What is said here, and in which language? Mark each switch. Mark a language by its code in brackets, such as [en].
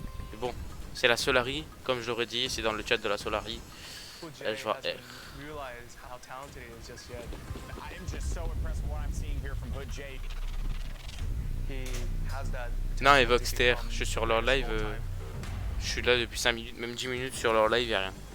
[fr] Mais bon, c'est la Solari, comme je l'aurais dit, c'est dans le chat de la Solari. Elle je vois R. [en] Realize how talented he is just yet. I am just so impressed with what I'm seeing here from Hood Jay. He has that. [fr] Non, et Voxter, je suis sur leur live. Je suis là depuis 5 minutes, même 10 minutes sur leur live, y'a rien.